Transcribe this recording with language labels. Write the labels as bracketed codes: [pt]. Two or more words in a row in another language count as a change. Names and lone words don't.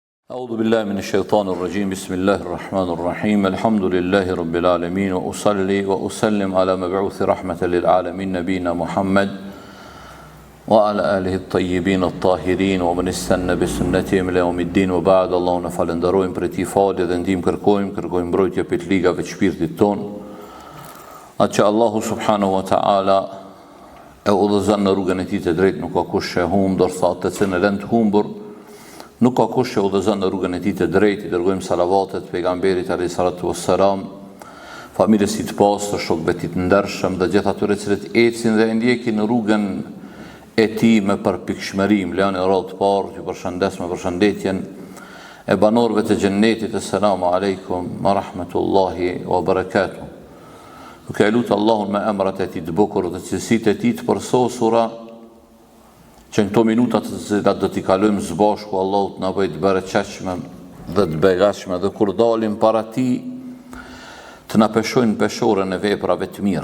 [ar] أعوذ بالله من الشيطان الرجيم بسم الله الرحمن الرحيم الحمد لله رب العالمين وأصلي وأسلم على مبعوث رحمة للعالمين نبينا محمد وعلى آله الطيبين الطاهرين ومن استنى بسنتهم إلى يوم الدين وبعد. [sq] اللهم falenderojmë për ti falë dhe ndihmë kërkojmë mbrojtje për ligave të shpirtit ton. Atë që Allahu [ar] سبحانه وتعالى [sq] e udhëzon në rrugën e tij të drejtë, nuk ka kush që humbë, dorsa atë që në lënd humbur nuk ka kush që udhëzon në rrugën e tij të drejtë. I dërgojmë salavatet pejgamberit [ar] عليه الصلاة والسلام, [sq] familjes së tij të pastër, shokëve të tij të ndershëm dhe gjithë atyre që ecin dhe ndjekin në rrugën e tij me përpikshmëri. Lani radh të parë ju përshëndes me përshëndetjen e banorëve të xhennetit. [ar] السلام عليكم ورحمة الله وبركاته. [sq] Duke lutur Allahun me emrat e tij të bukur dhe cilësitë e tij të përsosura, që në këto minutat që do t'i kalojmë së bashku, Allahu të na bëjë të bereqeshme dhe të begatshme, dhe kur dalim para tij të na peshojnë peshorën e veprave të mira.